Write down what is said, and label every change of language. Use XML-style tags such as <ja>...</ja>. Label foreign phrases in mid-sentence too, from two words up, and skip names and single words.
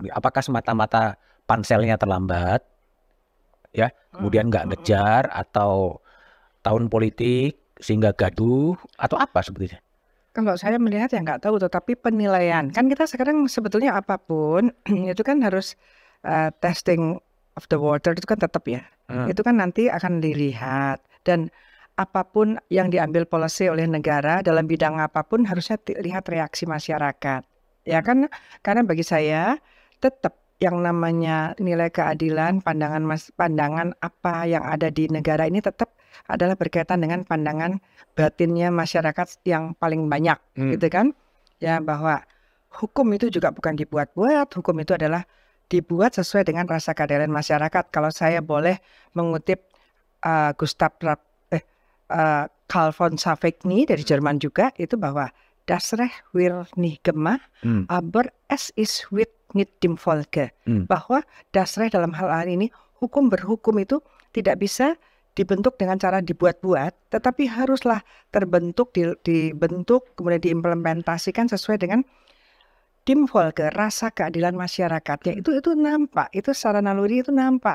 <id>Apakah semata-mata panselnya terlambat, ya, kemudian nggak ngejar, atau tahun politik sehingga gaduh, atau apa sebetulnya? Kalau saya melihat ya nggak tahu, tetapi penilaian kan kita sekarang sebetulnya apapun itu kan harus</id> <en>testing of the water</en> <id>itu kan tetap ya, itu kan nanti akan dilihat dan apapun yang diambil policy oleh negara dalam bidang apapun harusnya lihat reaksi masyarakat. Ya kan, karena bagi saya tetap yang namanya nilai keadilan, pandangan apa yang ada di negara ini tetap adalah berkaitan dengan pandangan batinnya masyarakat yang paling banyak, gitu kan? Ya, bahwa hukum itu juga bukan dibuat-buat, hukum itu adalah dibuat sesuai dengan rasa keadilan masyarakat. Kalau saya boleh mengutip Carl von Savigny dari Jerman juga, itu bahwa</id> <de>das Recht wird nicht gemacht, aber es ist wird nicht dem Volke.</de> <id>Bahwa</id> <de>das Recht</de> <id>dalam hal ini, berhukum itu tidak bisa dibentuk dengan cara dibuat-buat, tetapi haruslah terbentuk, dibentuk, kemudian diimplementasikan sesuai dengan</id> <de>dem Volke,</de> <id>rasa keadilan masyarakatnya. Itu nampak, itu secara naluri itu nampak.</id>